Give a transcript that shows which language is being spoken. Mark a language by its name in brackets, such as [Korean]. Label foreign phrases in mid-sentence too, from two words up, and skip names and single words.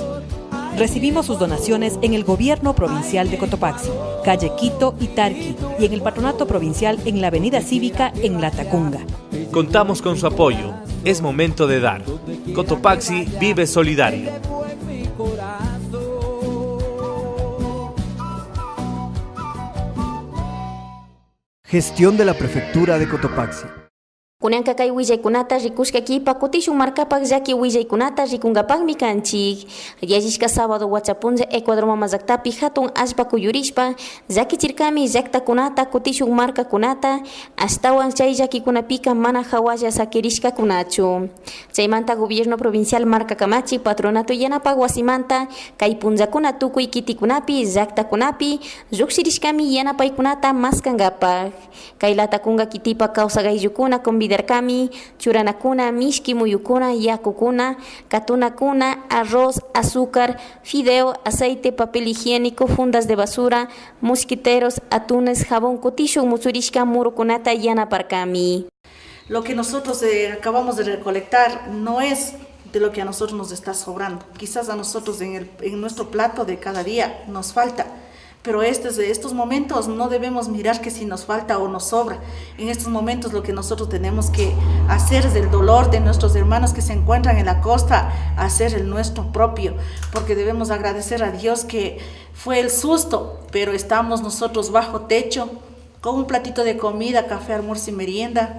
[Spanish] Recibimos sus donaciones en el Gobierno Provincial de Cotopaxi, calle Quito y Tarqui, y en el Patronato Provincial en la Avenida Cívica en Latacunga. Contamos con su apoyo. Es momento de dar. Cotopaxi vive solidario. Gestión de la Prefectura de Cotopaxi. [Quechua] Kunanka kay willaykunata rikushka kipa kutishun markapak llaki willaykunata rikungapanmi kanchik. Yallishka sábado wachapunlla Ecuador mamallaktapi hatun allpa kuyurishpa llakichirkami llaktakunata kutishun markakunata ashtawan chay llakikunapika mana hawalla sakirishkakunachu. Chaymanta Gobierno Provincial markakamachik Patronato yanapak wasimanta kay punllakuna tukuy kitikunapi llaktakunapi lluqshirishkami yanapaykunata maskangapak. Kay Latacunga kitipa kawsaqaylukuna convidarkami churanakuna, mishki muyukuna, yakukuna, katunakuna, [Spanish] arroz, azúcar, fideo, aceite, papel higiénico, fundas de basura, mosquiteros, atunes, jabón, [Quechua] kutishun musurishka murukunata yanaparkami. [Spanish] Lo que nosotros acabamos de recolectar no es de lo que a nosotros nos está sobrando. Quizás a nosotros en nuestro plato de cada día nos falta. Pero estos momentos no debemos mirar que si nos falta o nos sobra. En estos momentos lo que nosotros tenemos que hacer es el dolor de nuestros hermanos que se encuentran en la costa, hacer el nuestro propio, porque debemos agradecer a Dios que fue el susto, pero estamos nosotros bajo techo, con un platito de comida, café, almuerzo y merienda.